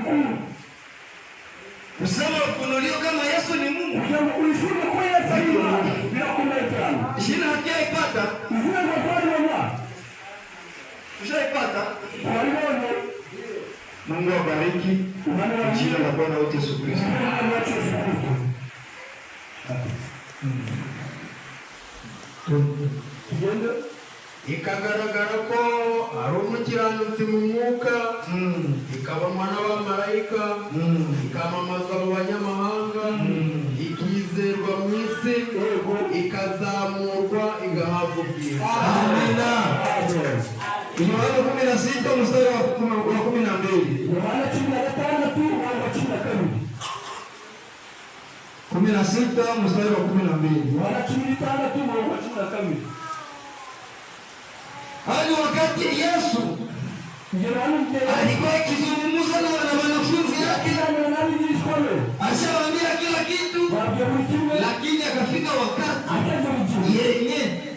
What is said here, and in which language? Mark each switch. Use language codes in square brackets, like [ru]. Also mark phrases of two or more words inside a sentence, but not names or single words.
[sw] Kusema ufunuliwa kama Yesu ni Mungu. Jina hajaipata. Ushaipata? Mungu awabariki. Jina la Bwana wetu Yesu Kristo. [rw] ikagaragara ko ari umukiranutsi mu mwuka, ikabamwa n'abamarayika, ikamamaza mu banyamahanga, ikizerwa mu isi, ikazamurwa, igahabwa ubwiza. [sw] Amina. Yohana 16 mstari wa 12. Yohana 16 mstari wa 12. Yohana 16 hadi wakati Yesu alikuwa akizungumza na wanafunzi wake, ashawaambia kila kitu, lakini akafika wakati yenye